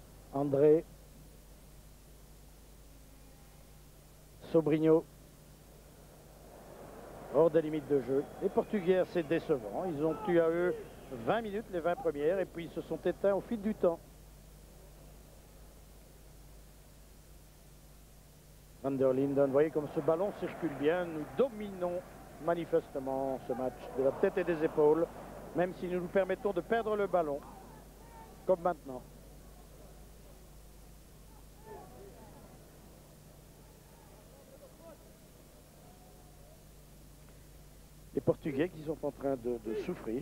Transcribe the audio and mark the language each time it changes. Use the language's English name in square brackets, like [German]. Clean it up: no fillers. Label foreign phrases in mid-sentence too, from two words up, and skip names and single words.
[French] André. Sobrinho. Hors des limites de jeu. Les Portugais, c'est décevant. Ils ont eu à eux 20 minutes, les 20 premières, et puis ils se sont éteints au fil du temps. Van der Linden, vous voyez comme ce ballon circule bien. Nous dominons manifestement ce match de la tête et des épaules, même si nous nous permettons de perdre le ballon, comme maintenant. Les Portugais qui sont en train de souffrir.